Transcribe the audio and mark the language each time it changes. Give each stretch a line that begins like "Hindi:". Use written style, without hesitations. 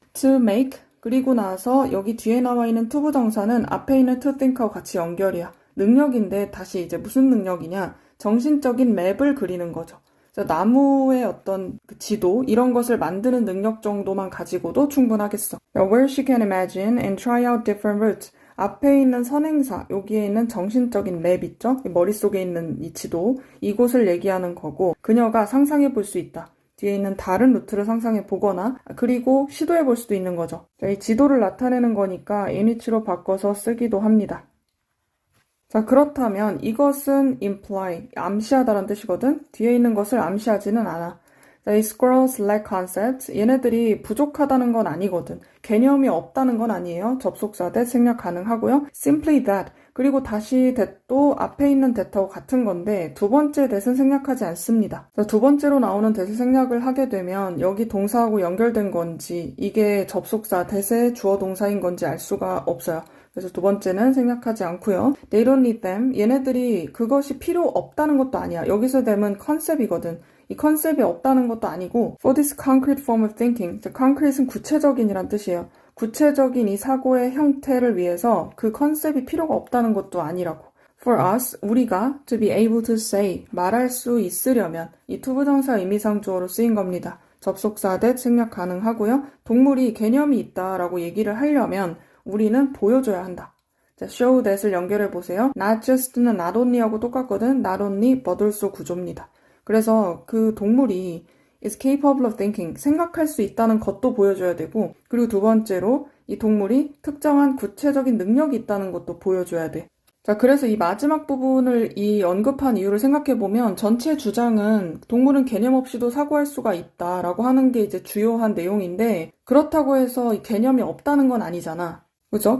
Korean: to make, 그리고 나서 여기 뒤에 나와 있는 투부정사는 앞에 있는 to think하고 같이 연결이야. 능력인데 다시 이제 무슨 능력이냐? 정신적인 맵을 그리는 거죠. 나무의 어떤 그 지도 이런 것을 만드는 능력 정도만 가지고도 충분하겠어.
English: Where she can imagine and try out different routes.
Korean: 앞에 있는 선행사, 여기에 있는 정신적인 맵 있죠? 머릿속에 있는 이 지도, 이곳을 얘기하는 거고 그녀가 상상해 볼 수 있다. 뒤에 있는 다른 루트를 상상해 보거나 그리고 시도해 볼 수도 있는 거죠. 이 지도를 나타내는 거니까 in위치로 바꿔서 쓰기도 합니다. 자, 그렇다면 이것은 imply, 암시하다라는 뜻이거든? 뒤에 있는 것을 암시하지는 않아. 자, 이
English: squirrels lack concepts,
Korean: 얘네들이 부족하다는 건 아니거든. 개념이 없다는 건 아니에요. 접속사 that 생략 가능하고요.
English: simply that,
Korean: 그리고 다시 that도 앞에 있는 that하고 같은 건데 두 번째 that은 생략하지 않습니다. 자, 두 번째로 나오는 that을 생략을 하게 되면 여기 동사하고 연결된 건지 이게 접속사 that의 주어 동사인 건지 알 수가 없어요. 그래서 두 번째는 생략하지 않고요.
English: They don't need them.
Korean: 얘네들이 그것이 필요 없다는 것도 아니야. 여기서 them은 컨셉이거든. 이 컨셉이 없다는 것도 아니고
English: for this concrete form of thinking.
Korean: concrete은 구체적인이란 뜻이에요. 구체적인 이 사고의 형태를 위해서 그 컨셉이 필요가 없다는 것도 아니라고. For us, 우리가
English: to be able to say,
Korean: 말할 수 있으려면 이 투부정사 의미상 주어로 쓰인 겁니다. 접속사 that 생략 가능하고요. 동물이 개념이 있다라고 얘기를 하려면 우리는 보여줘야 한다. 자, show that을 연결해 보세요. not just는 not only하고 똑같거든. not only but also 구조입니다. 그래서 그 동물이
English: is capable of thinking,
Korean: 생각할 수 있다는 것도 보여줘야 되고 그리고 두 번째로 이 동물이 특정한 구체적인 능력이 있다는 것도 보여줘야 돼. 자, 그래서 이 마지막 부분을 이 언급한 이유를 생각해 보면 전체 주장은 동물은 개념 없이도 사고할 수가 있다라고 하는 게 이제 주요한 내용인데 그렇다고 해서 이 개념이 없다는 건 아니잖아. 그죠?